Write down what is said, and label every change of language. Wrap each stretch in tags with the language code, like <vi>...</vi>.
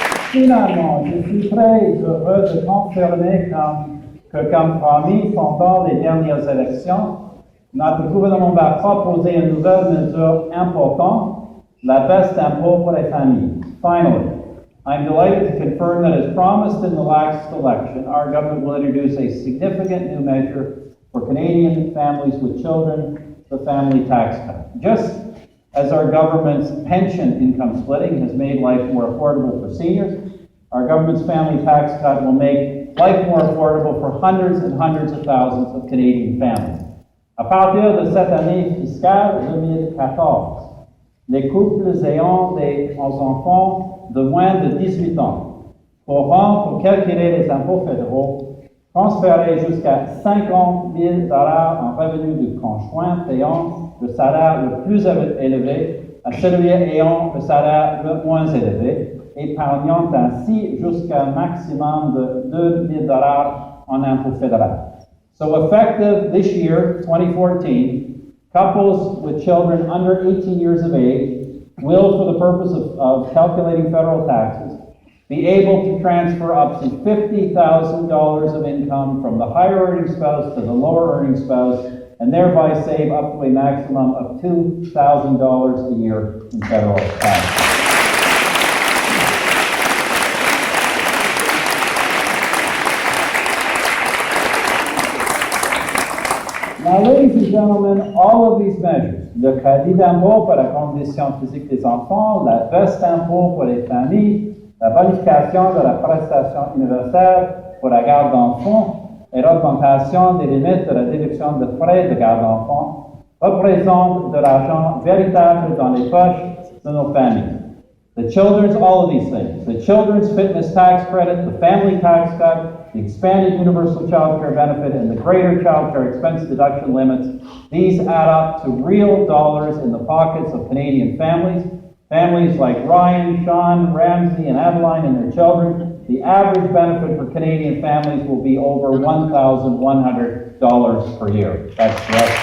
<fr>Finalement, je suis très heureux de confirmer que comme promis pendant les dernières élections, notre gouvernement va proposer une nouvelle mesure importante, la baisse d'impôt pour les familles.</fr> <en>Finally, I'm delighted to confirm that as promised in the last election, our government will introduce a significant new measure for Canadian families with children, the family tax cut. Just as our government's pension income splitting has made life more affordable for seniors, our government's family tax cut will make life more affordable for hundreds and hundreds of thousands of Canadian families.</en> <fr>À partir de cette année fiscale 2014, les couples ayant des enfants de moins de 18 ans pourront, pour calculer les impôts fédéraux, transférer jusqu'à $50 000 en revenus du conjoint ayant le salaire le plus élevé à celui ayant le salaire le moins élevé, épargnant ainsi jusqu'à un maximum de $2 000 en impôts fédéraux.</fr> <en>So effective this year, 2014, couples with children under 18 years of age will, for the purpose of calculating federal taxes, be able to transfer up to $50,000 of income from the higher earning spouse to the lower earning spouse, and thereby save up to a maximum of $2,000 a year in federal tax. Now, ladies and gentlemen, all of these measures,</en> <fr>le crédit d'impôt pour la condition physique des enfants, la baisse d'impôt pour les familles, la bonification de la prestation universelle pour la garde d'enfants et l'augmentation des limites de la déduction de frais de garde d'enfants représentent de l'argent véritable dans les poches de nos familles.</fr> <en>All of these things, the children's fitness tax credit, the family tax cut, the expanded universal child care benefit, and the greater child care expense deduction limits, these add up to real dollars in the pockets of Canadian families. Families like Ryan, Sean, Ramsey, and Adeline and their children, the average benefit for Canadian families will be over $1,100 per year. That's correct.</en>